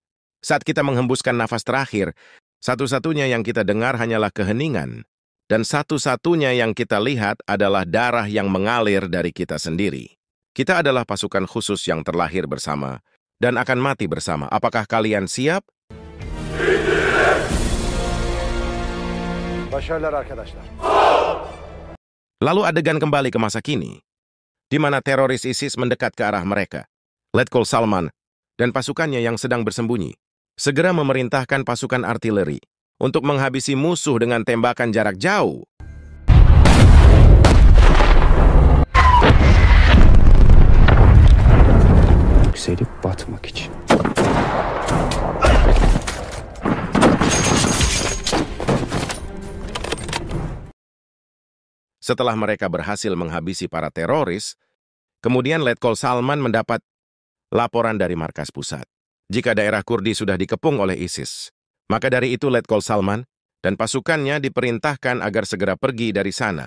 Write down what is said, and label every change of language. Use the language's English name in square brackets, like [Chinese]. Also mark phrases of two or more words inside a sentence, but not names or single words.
[Indonesian] Saat kita menghembuskan nafas terakhir, satu-satunya yang kita dengar hanyalah keheningan, dan satu-satunya yang kita lihat adalah darah yang mengalir dari kita sendiri. Kita adalah pasukan khusus yang terlahir bersama dan akan mati bersama. Apakah kalian siap? [Turkish] Başarılar arkadaşlar. [Indonesian] Lalu adegan kembali ke masa kini, di mana teroris ISIS mendekat ke arah mereka. Letkol Salman dan pasukannya yang sedang bersembunyi segera memerintahkan pasukan artileri untuk menghabisi musuh dengan tembakan jarak jauh. [Turkish] Yükselip batmak için. [Indonesian] Setelah mereka berhasil menghabisi para teroris, kemudian Letkol Salman mendapat laporan dari markas pusat. Jika daerah Kurdi sudah dikepung oleh ISIS, maka dari itu Letkol Salman dan pasukannya diperintahkan agar segera pergi dari sana.